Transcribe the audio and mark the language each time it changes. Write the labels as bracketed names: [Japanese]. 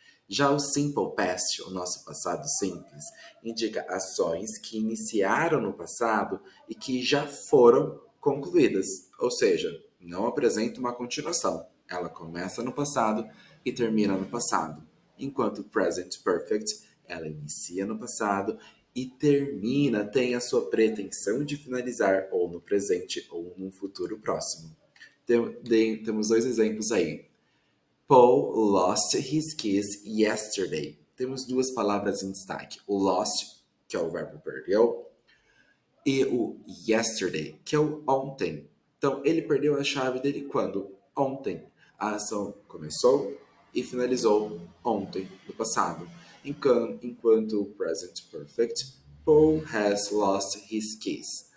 [Portuguese] Já o Simple Past, o nosso passado simples, indica ações que iniciaram no passado e que já foram concluídas, ou seja, não apresenta uma continuação. Ela começa no passado e termina no passado, enquanto o Present Perfect, ela inicia no passado e termina, tem a sua pretensão de finalizar ou no presente ou num futuro próximo. Temos dois exemplos aí. [English] Paul lost his keys yesterday. [Portuguese] Temos duas palavras em destaque. O lost, que é o verbo perdeu, e o yesterday, que é o ontem. Então, ele perdeu a chave dele quando? Ontem. A ação começou e finalizou ontem, no passado. Enquanto o [English] present perfect, Paul has lost his keys.